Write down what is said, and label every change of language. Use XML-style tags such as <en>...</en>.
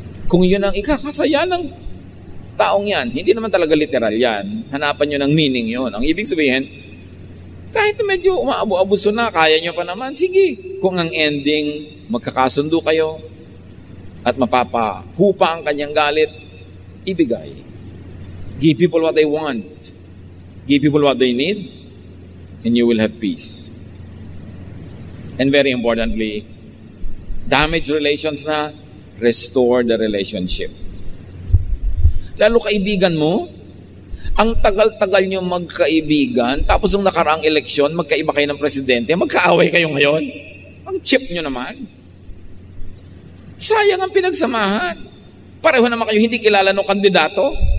<tl>Kung yun ang ikakasaya ng taong yan, hindi naman talaga literal yan. Hanapan nyo ng meaning yun. Ang ibig sabihin, Kahit medyo umaabo-abuso na, kaya nyo pa naman, sige. Kung ang ending, magkakasundo kayo at mapapahupa ang kanyang galit, ibigay.</tl> <en>Give people what they want. Give people what they need, and you will have peace. And very importantly,</en> <tl>damaged relations na,</tl> <en>restore the relationship.</en> <tl>Lalo kaibigan mo, ang tagal-tagal nyo magkaibigan, tapos nung nakaraang eleksyon, magkaiba kayo ng presidente, magkaaway kayo ngayon. Ang cheap nyo naman. Sayang ang pinagsamahan. Pareho naman kayo hindi kilala ng kandidato.</tl>